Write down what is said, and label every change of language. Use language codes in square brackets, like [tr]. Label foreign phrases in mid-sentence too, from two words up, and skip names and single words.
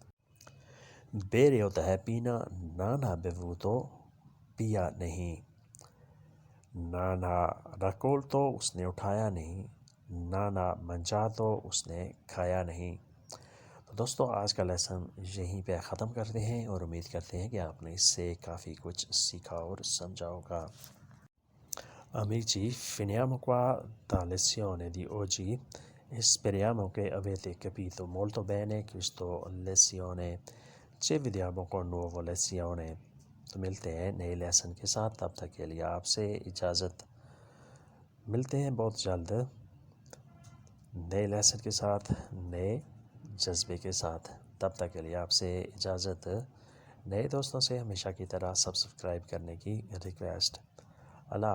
[ur] بیرے ہوتا ہے پینا، [it] non ha bevuto [ur] پیا نہیں، [it] non ha raccolto [ur] اس نے اٹھایا نہیں، [it] non ha mangiato [ur] اس نے کھایا نہیں۔ تو دوستو آج کا لیسن یہیں پہ ختم کرتے ہیں اور امید کرتے ہیں کہ آپ نے اس سے کافی کچھ سیکھا اور سمجھا ہوگا۔ [it] Amici, finiamo qua la lezione di oggi e speriamo che avete capito molto bene questa lezione. Ci vediamo con nuova lezione. [ur] تو ملتے ہیں نئے لیسن کے ساتھ، تب تک کے لیے آپ سے اجازت، ملتے ہیں بہت جلد نئے لیسن کے ساتھ، نئے جذبے کے ساتھ، تب تک کے لیے آپ سے اجازت۔ نئے دوستوں سے ہمیشہ کی طرح سبسکرائب کرنے کی ریکویسٹ۔